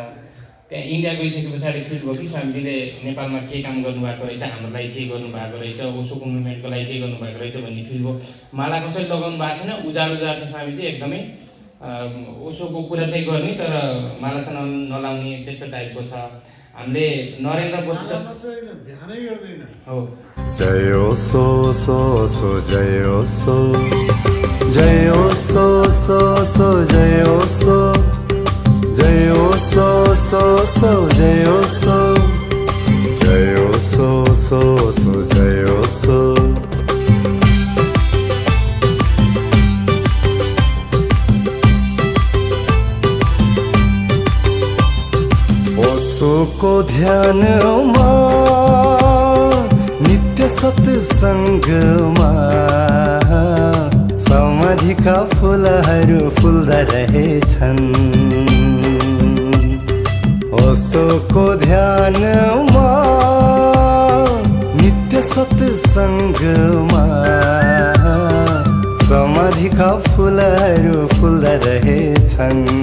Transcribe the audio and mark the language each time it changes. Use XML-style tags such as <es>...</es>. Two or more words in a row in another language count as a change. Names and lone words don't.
<ne>त्यहाँ इन्डिया गइसके पछाडि फिल भयो कि स्वामीजीले नेपालमा के काम गर्नुभएको रहेछ, हाम्रो लागि के गर्नुभएको रहेछ, ओसोको मुभमेन्टको लागि के गर्नुभएको रहेछ भन्ने फिल भयो। माला कसरी लगाउनु भएको छैन, उजाड छ स्वामीजी एकदमै। ओसोको कुरा चाहिँ गर्ने तर माला चाहिँ नलाउने त्यस्तो टाइपको छ। हामीले नरेन्द्र मोदी ध्यानै गर्दैन हो। जय ओसो सो सो जय ओसो, जय ओसो सो सो जय ओसो, जय ओसो सो सो जय ओसो, जय ओसो सो सो जय ओसो। ओसोको ध्यानमा नित्य सत्सङ्गमा समाधिका फुलहरू फुल्दा रहेछन्। ओसोको ध्यानमा नित्य सत्सङ्गमा समाधिका फुलहरू फुल्दा रहेछन्।</ne>